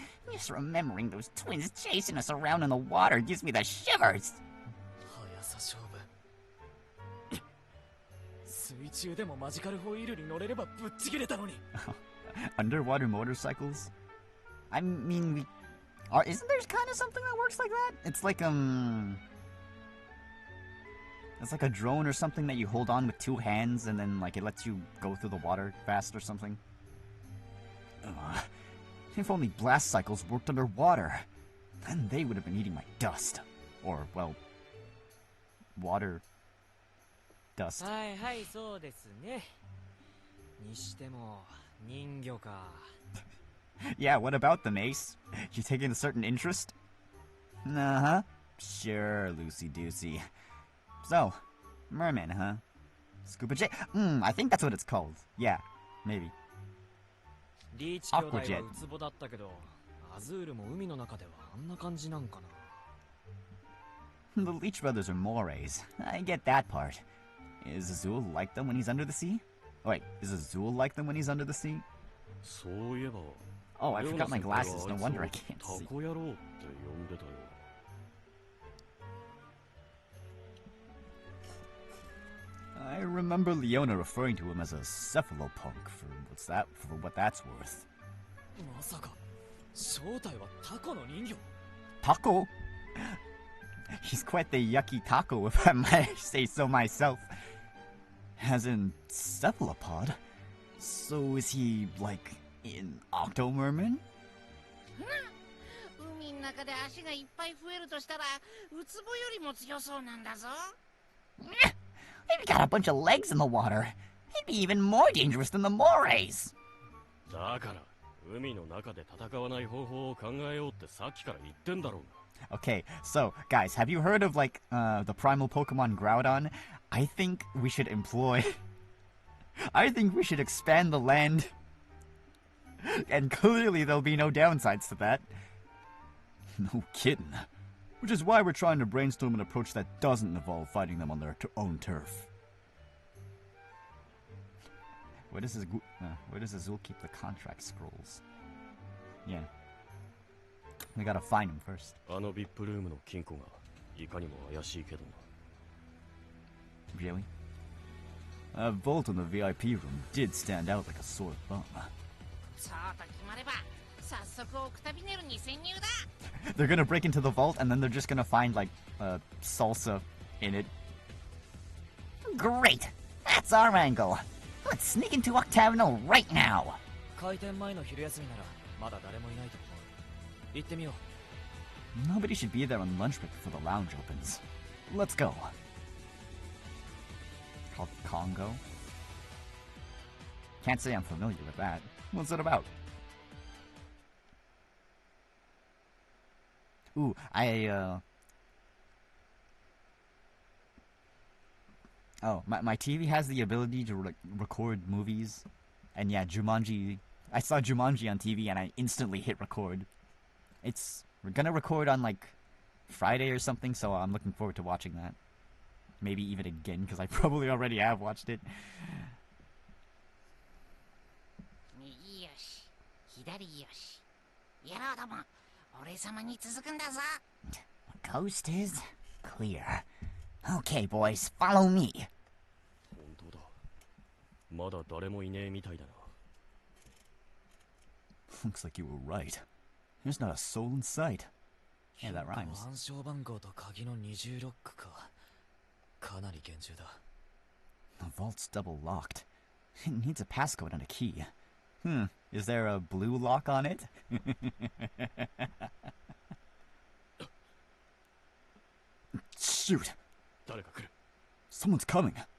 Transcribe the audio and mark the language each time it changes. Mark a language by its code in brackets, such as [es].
[en] Just remembering those twins chasing us around in the water gives me the shivers. [ja] 速さ勝負。水中でもマジカルホイールに乗れればぶっちぎれたのに。 [en] Underwater motorcycles? I mean, isn't there kind of something that works like that? It's like it's like a drone or something that you hold on with two hands and then like it lets you go through the water fast or something. If only blast cycles worked underwater, then they would have been eating my dust. Or, well, water dust. [ja] はいはい、そうですね。にしても人魚か。 [en] Yeah, what about them, Ace? You taking a certain interest? Uh-huh. Sure, loosey-goosey. So, merman, huh? Scuba jet? I think that's what it's called. Yeah, maybe. [ja] リーチ兄弟はウツボだったけど、アズールも海の中ではあんな感じなんかな。 [en] The Leech brothers are mores. I get that part. Is Azul like them when he's under the sea? Oh, wait, is Azul like them when he's under the sea? [ja] そういえば。 [en] Oh, I forgot my glasses. No wonder I can't see. [ja] タコ野郎って呼んでたよ。 [en] I remember Leona referring to him as a cephalopunk for what that's worth. [ja] まさか正体はタコの人魚。 [en] Taco? He's quite the yucky taco, if I might say so myself. As in cephalopod? So is he, like, an octo-merman? [ja] 海の中で足がいっぱい増えるとしたらウツボよりも強そうなんだぞ。 [en] Maybe got a bunch of legs in the water. He'd be even more dangerous than the morays. [ja] だから海の中で戦わない方法を考えようってさっきから言ってんだろうが。 [en] Okay, so, guys, have you heard of, like, the primal Pokemon Groudon? I think we should employ... I think we should expand the land. And clearly there'll be no downsides to that. No kidding. Which is why we're trying to brainstorm an approach that doesn't involve fighting them on their own turf. Where does Azul keep the contract scrolls? Yeah. We gotta find him first. [ja] あのVIPルームの金庫がいかにも怪しいけどな。 [en] Really? A vault in the VIP room did stand out like a sore thumb. [ja] そうと決まれば早速オクタビネルに潜入だ。 [en] They're gonna break into the vault and then they're just gonna find, like, salsa in it. Great! That's our angle! Let's sneak into Octagonal right now! [ja] 開店前の昼休みならまだ誰もいないと思う。行ってみよう。 [en] Nobody should be there on lunch break before the lounge opens. Let's go. Called Congo? Can't say I'm familiar with that. What's it about? Ooh, Oh, my TV has the ability to record movies. And yeah, Jumanji... I saw Jumanji on TV and I instantly hit record. We're gonna record on, like, Friday or something, so I'm looking forward to watching that. Maybe even again, because I probably already have watched it. [ja] 右よし、左よし。野郎ども、俺様に続くんだぞ。 [en] Coast is clear. Okay, boys, follow me. [ja] 本当だ。まだ誰もいねえみたいだな。 [en] Looks like you were right. There's not a soul in sight. Yeah, that rhymes. [ja] 暗証番号と鍵の二重ロックか。かなり厳重だ。 [en] The vault's double locked. It needs a passcode and a key. Is there a blue lock on it? Shoot! [ja] 誰か来る。 [en] Someone's coming.